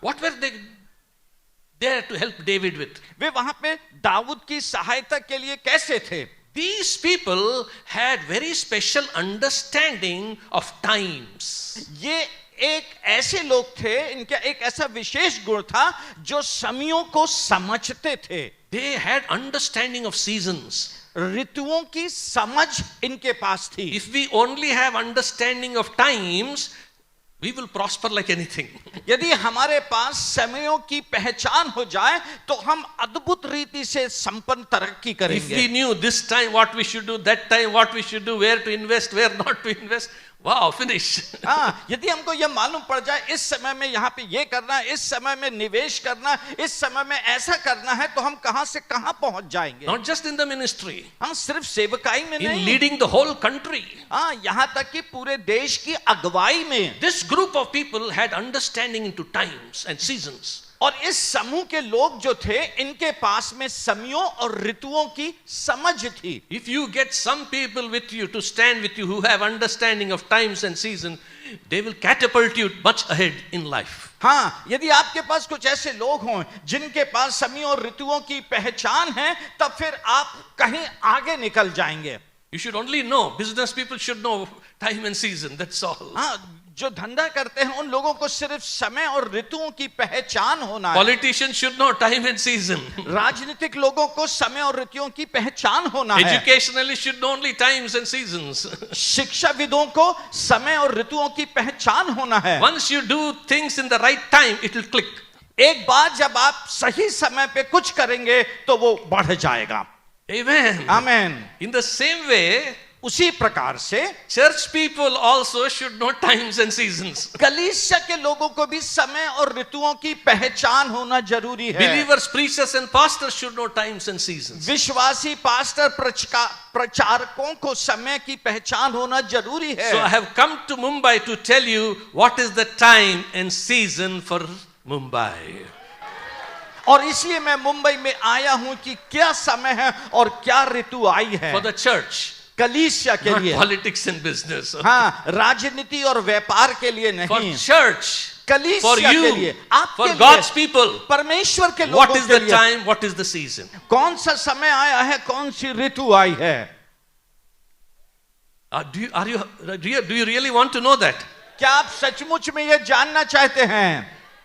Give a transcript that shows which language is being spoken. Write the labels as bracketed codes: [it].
[en] What were they there to help David with? [hi] वे वहां पे दाऊद की सहायता के लिए कैसे थे? [en] These people had very special understanding of times. [hi] ये एक ऐसे लोग थे, इनका एक ऐसा विशेष गुण था जो समयों को समझते थे. [en] They had understanding of seasons. [hi] ऋतुओं की समझ इनके पास थी. [en] If we only have understanding of times, we will prosper like anything. [hi] यदि हमारे पास समयों की पहचान हो जाए तो हम अद्भुत रीति से संपन्न तरक्की [en] If we [hi] करेंगे. [en] knew this time what we should do, that time what we should do, where to invest, where not to invest, wow, finish. [hi] हाँ, यदि हमको यह मालूम पड़ जाए इस समय में यहाँ पे ये करना है, इस समय में निवेश करना है, इस समय में ऐसा करना है, तो हम कहां से कहां पहुंच जाएंगे. [en] Not just in the ministry, [hi] हाँ, सिर्फ सेवकाई में [en] in [hi] नहीं, [en] leading the whole country. [hi] हाँ, यहाँ तक कि पूरे देश की अगुवाई में. [en] This group of people had understanding into times and seasons. [hi] और इस समूह के लोग जो थे, इनके पास में समयों और ऋतुओं की समझ थी. [en] If you get some people with you to stand with you who have understanding of times and seasons, they will catapult you much ahead in life. [hi] हाँ, यदि आपके पास कुछ ऐसे लोग हों जिनके पास समयों और ऋतुओं की पहचान है, तब फिर आप कहीं आगे निकल जाएंगे. [en] You should only know, business people should know time and season, that's all. [hi] हाँ, जो धंधा करते हैं उन लोगों को सिर्फ समय और ऋतुओं की पहचान होना है. [en] Politicians should know time and season. [hi] राजनीतिक लोगों को समय और ऋतुओं की पहचान होना है. [en] Educationalists should know only times and seasons. [hi] शिक्षाविदों को समय और ऋतुओं की पहचान होना है. [en] Once you do things in the right time, it will click. [hi] एक बार जब आप सही समय पे कुछ करेंगे तो वो बढ़ जाएगा. [en] Amen. [hi] आमीन. [en] In the same way, [hi] उसी प्रकार से [en] church people also should know times and seasons. [hi] कलीसिया के लोगों को भी समय और ऋतुओं की पहचान होना जरूरी है. [en] Believers, preachers and pastors should know times and seasons. [hi] विश्वासी पास्टर प्रचारकों को समय की पहचान होना जरूरी है. [en] So I have come to Mumbai to tell you what is the time and season for Mumbai. [hi] और इसलिए मैं मुंबई में आया हूं कि क्या समय है और क्या ऋतु आई है. [en] For the church, [hi] कलीसिया के [en] not [hi] लिए. [en] politics and business. [hi] हाँ, राजनीति और व्यापार के लिए [en] For [hi] नहीं. [en] church, for [hi] कलीसिया के लिए, [en] you, [hi] आपके [en] for [hi] लिए, [en] God's people, [hi] परमेश्वर के [en] what [hi] लोगों [en] is [hi] के [en] the [hi] लिए [en] time, what is the season? [hi] कौन सा समय आया है, कौन सी ऋतु आई है. [en] Do you really want to know that? [hi] क्या आप सचमुच में ये जानना चाहते हैं?